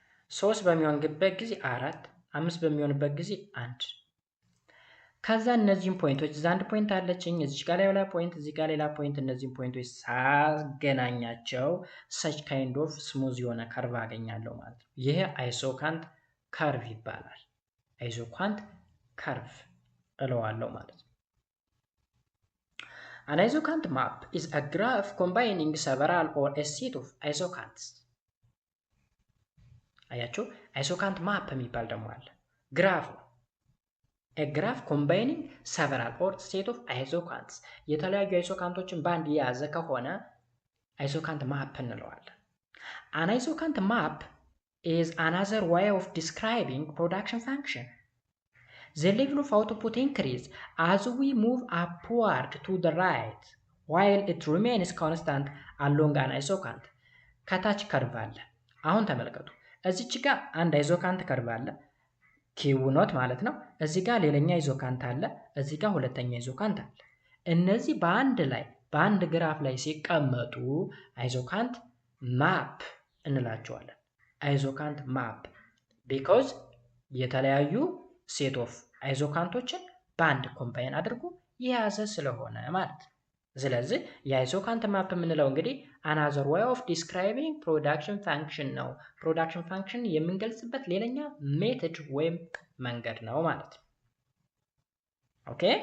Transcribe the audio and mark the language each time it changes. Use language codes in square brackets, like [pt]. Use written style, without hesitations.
[am] 3 በሚሆንበት ጊዜ 4፣ 5 በሚሆንበት ጊዜ 1። ከዛ እነዚህን ፖይንቶች እዛ አንድ ፖይንት አለችኝ፣ እዚህ ጋር ሌላ ፖይንት፣ እዚህ ጋር ሌላ ፖይንት፣ እነዚህን ፖይንቶች ሳገናኛቸው ሰች ካይንድ ኦፍ ስሙዝ የሆነ ከርቭ አገኛለሁ ማለት ነው። ይሄ አይሶካንት ከርቭ ይባላል። አይሶካንት ከርቭ እለዋለሁ ማለት ነው። [en] An isocant map is a graph combining several or a set of isocants. [am] አያችሁ፣ አይሶካንት ማፕ የሚባል ደግሞ አለ። [en] ግራፍ a graph combining several or set of isocants [am] የተለያዩ አይሶካንቶችን በአንድ የያዘ ከሆነ አይሶካንት ማፕ እንለዋለን። [en] An isocant map is another way of describing production function. The level of output increases as we move upward to the right, while it remains constant along an isocant. [am] ከታች ከርቭ አለ። አሁን ተመልከቱ። እዚች ጋር አንድ አይዞካንት ከርቭ አለ፣ ኪው ኖት ማለት ነው። እዚህ ጋር ሌላኛ አይዞካንት አለ፣ እዚህ ጋር ሁለተኛ አይዞካንት አለ። እነዚህ በአንድ ግራፍ ላይ ሲቀመጡ አይዞካንት ማፕ እንላቸዋለን። አይዞካንት ማፕ ቢኮዝ የተለያዩ ሴት ኦፍ አይዞካንቶችን በአንድ ኮምባይን አድርጎ የያዘ ስለሆነ ማለት ነው። ስለዚህ የአይሶካንት ማፕ የምንለው እንግዲህ አናዘር [en] way of describing production function [am] ነው። ፕሮዳክሽን ፋንክሽን የምንገልጽበት ሌላኛ ሜተድ ወይም መንገድ ነው ማለት ነው። ኦኬ